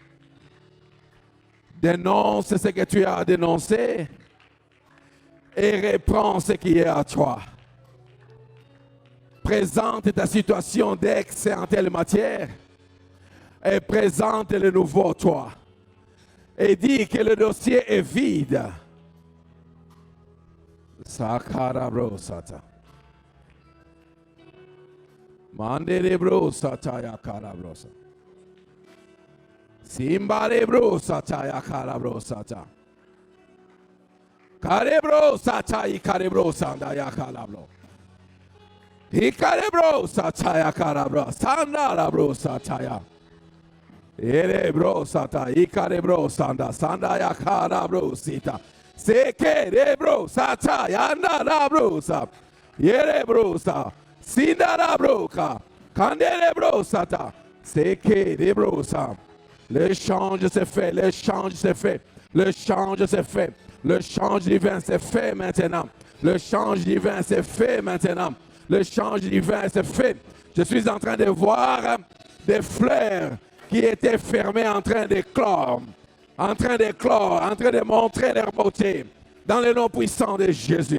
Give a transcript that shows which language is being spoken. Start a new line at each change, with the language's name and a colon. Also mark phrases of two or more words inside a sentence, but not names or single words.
French: Dénonce ce que tu as dénoncé et reprends ce qui est à toi. Présente ta situation d'ex en telle matière et présente le nouveau toi. Et dis que le dossier est vide. Sakarabro sata. Mandelebro sata yakarabro sata. Simbale brosata ya calabrosata. Carebrosata y carebrosanda ya calabro. Y carebrosata ya calabro. Sanda la brosata ya. Erebrosata y carebrosanda. Sanda ya calabrosita. Se querebrosata ya anda la brosa. Yerebrosa. Sinda la broca. Canderebrosata. Se querebrosa. L'échange s'est fait, l'échange s'est fait, l'échange s'est fait, le change divin s'est fait maintenant, le change divin s'est fait maintenant, le change divin s'est fait. Je suis en train de voir des fleurs qui étaient fermées en train d'éclore, en train d'éclore, en train de montrer leur beauté dans le nom puissant de Jésus.